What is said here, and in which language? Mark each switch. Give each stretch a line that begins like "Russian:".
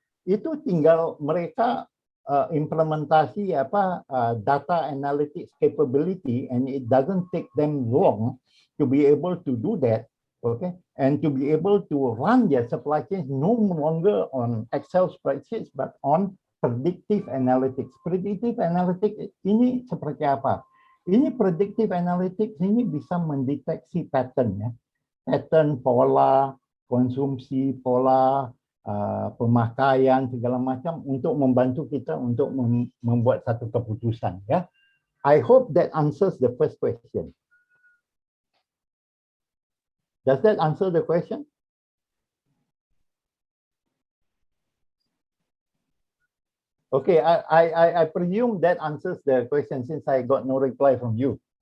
Indonesian: Itu tinggal mereka implementasi
English: data analytics capability, and it doesn't take them long to be able to do that, okay, and to be able to run their supply chain no longer on Excel spreadsheets but on predictive analytics.
Indonesian: Predictive analytics ini seperti apa? Ini predictive analytics ini bisa mendeteksi pattern ya, pattern pola konsumsi, pola pemakaian segala macam untuk membantu kita untuk membuat satu keputusan ya.
English: I hope that answers the first question. Does that answer the question? Okay, I presume that answers the question since I got no reply from you.